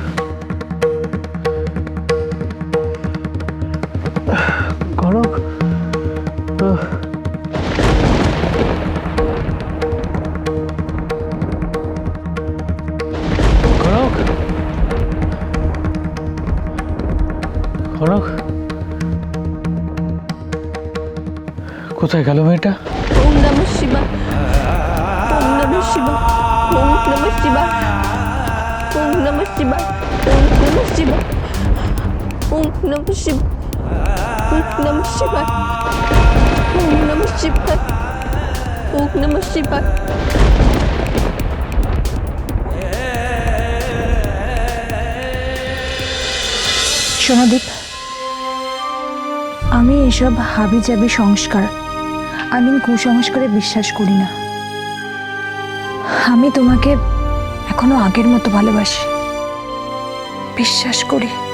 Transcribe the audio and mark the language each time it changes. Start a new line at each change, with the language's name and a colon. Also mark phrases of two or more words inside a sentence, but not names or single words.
Bangla: কনক, কনক, কনক, কোথায় গেল মেয়েটা?
Sanskrit: ওম নমঃ শিবায়, ওম নমঃ শিবায়, ওম নমঃ শিবায়, ওম নমঃ শিবায়, ওম নমঃ শিবায়, ওম নমঃ শিবায়, ওম নমঃ শিবায়, ওম নমঃ শিবায়, ওম নমঃ শিবায়।
Bangla: সোনাদীপ, আমি এসব হাবিজাবি সংস্কার, কুসংস্কারে বিশ্বাস করি না। আমি তোমাকে এখনো আগের মতো ভালোবাসি, বিশ্বাস করি।